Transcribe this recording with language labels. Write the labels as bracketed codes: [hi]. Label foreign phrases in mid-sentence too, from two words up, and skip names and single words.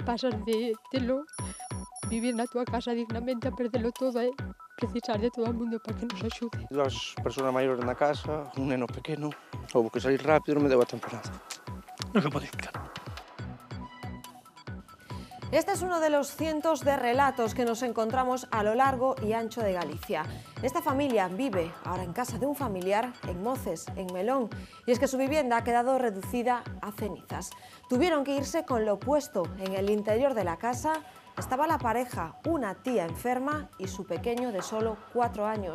[gl] pasas de vivir na túa casa dignamente a perdelo todo e precisar de todo o mundo para que nos axude. As persoas maiores na casa, un neno pequeno, houve que salir rápido, non me deu a tempo nada. Non se pode explicar. [es] Este es uno de los cientos de relatos que nos encontramos a lo largo y ancho de Galicia. Esta familia vive ahora en casa de un familiar en Moces, en Melón, y es que su vivienda ha quedado reducida a cenizas. Tuvieron que irse con lo opuesto. En el interior de la casa estaba la pareja, una tía enferma y su pequeño de solo 4 años.